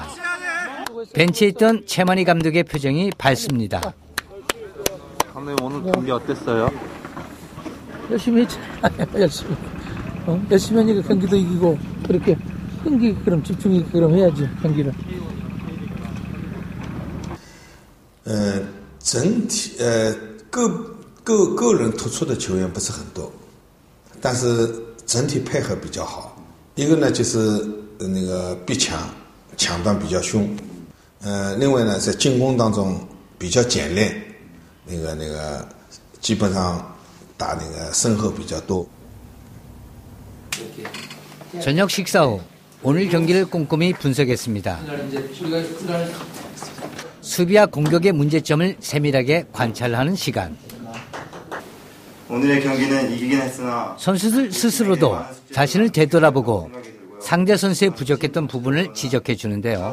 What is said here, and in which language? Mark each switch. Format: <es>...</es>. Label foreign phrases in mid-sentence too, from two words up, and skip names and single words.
<ko>벤치에 있던 최만희 감독의 표정이 밝습니다. 감독님 오늘 경기 어땠어요? 열심히 했지. 열심히. 열심히 하니까 경기도 이기고 그렇게 흥기 그럼 집중이 그럼 해야지 경기를.</ko> <zh>整体个人突出的球员不是很多，但是整体配合比较好。一个呢就是那个逼抢，抢断比较凶。另外呢在进攻当中比较简练，那个基本上打那个身后比较多。</zh> <ko>저녁 식사 후 오늘 경기를 꼼꼼히 분석했습니다. 수비와 공격의 문제점을 세밀하게 관찰하는 시간. 오늘의 경기는 이기긴 했으나 선수들 스스로도 자신을 되돌아보고 상대 선수의 부족했던 부분을 지적해 주는데요.</ko>